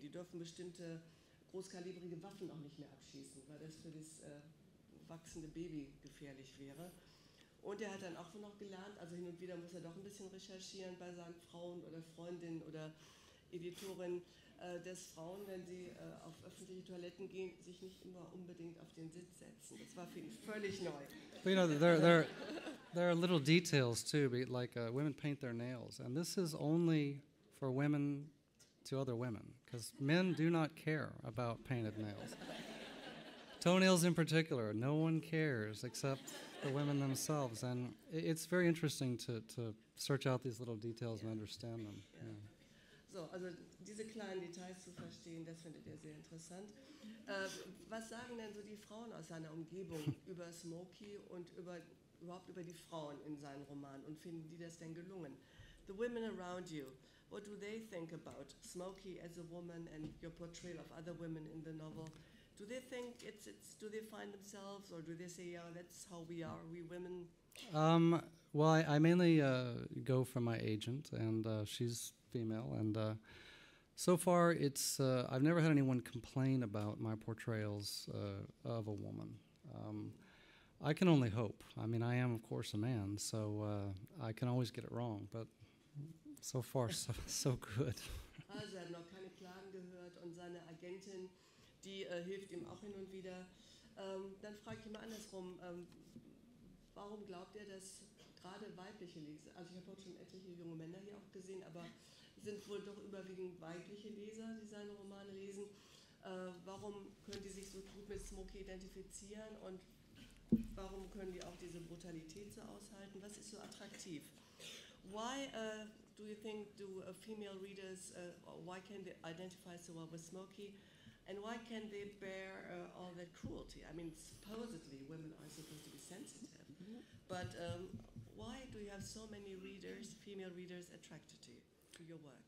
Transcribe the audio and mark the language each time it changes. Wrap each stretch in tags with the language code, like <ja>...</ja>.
<de>Die dürfen bestimmte großkalibrige Waffen auch nicht mehr abschießen, weil das für das wachsende Baby gefährlich wäre. Und er hat dann auch noch gelernt, also hin und wieder muss er doch ein bisschen recherchieren bei seinen Frauen oder Freundinnen oder Editorin, dass Frauen, wenn sie auf öffentliche Toiletten gehen, sich nicht immer unbedingt auf den Sitz setzen. Das war für ihn völlig neu.</de> <en>But, you know, there are little details too, like women paint their nails, and this is only for women to other women, because men do not care about painted nails. Toenails in particular, no one cares except the women themselves, and it's very interesting to search out these little details and understand them. Yeah.</en> <de>So, also diese kleinen Details zu verstehen, das findet er sehr interessant. Was sagen denn so die Frauen aus seiner Umgebung über Smoky und über überhaupt über die Frauen in seinen Romanen und finden die das denn gelungen?</de> <en>The women around you, what do they think about Smoky as a woman and your portrayal of other women in the novel? Do they think do they find themselves, or do they say, yeah, that's how we are, we women? Well, I mainly go from my agent, and she's female, and so far I've never had anyone complain about my portrayals of a woman. I can only hope. I mean, I am, of course, a man, so I can always get it wrong, but so far, so good.</en> <de>Also er hat noch keine Klagen gehört und seine Agentin, die hilft ihm auch hin und wieder. Dann frage ich ihn mal andersrum, warum glaubt er, dass gerade weibliche Leser, also ich habe heute schon etliche junge Männer hier auch gesehen, aber es sind wohl doch überwiegend weibliche Leser, die seine Romane lesen. Warum können die sich so gut mit Smoky identifizieren und warum können die auch diese Brutalität so aushalten? Was ist so attraktiv?</de> <en>Why do you think female readers, why can they identify so well with Smoky? And why can they bear all that cruelty? I mean, supposedly women are supposed to be sensitive, but why do you have so many readers, female readers, attracted to your work?</en>